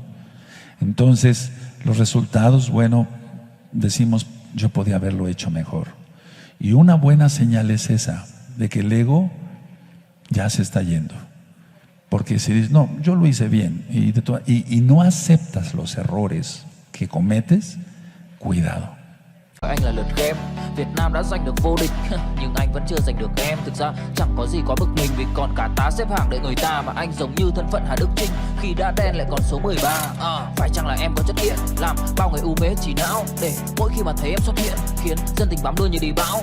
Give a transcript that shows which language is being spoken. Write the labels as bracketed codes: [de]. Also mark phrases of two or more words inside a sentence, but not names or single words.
[es] Entonces, los resultados, bueno, decimos, yo podía haberlo hecho mejor. Y una buena señal es esa, de que el ego ya se está yendo. Porque si dices, no, yo lo hice bien, y no aceptas los errores que cometes, cuidado. [vi] Anh là lượt game, Việt Nam đã giành được vô địch nhưng anh vẫn chưa giành được em. Thực ra chẳng có gì quá bực mình vì còn cả tá xếp hàng đợi người ta. Mà anh giống như thân phận Hà Đức Chinh khi đã đen lại còn số 13. Phải chăng là em có chất điện làm bao người u mê chỉ não, để mỗi khi mà thấy em xuất hiện khiến dân tình bám đuôi như đi bão.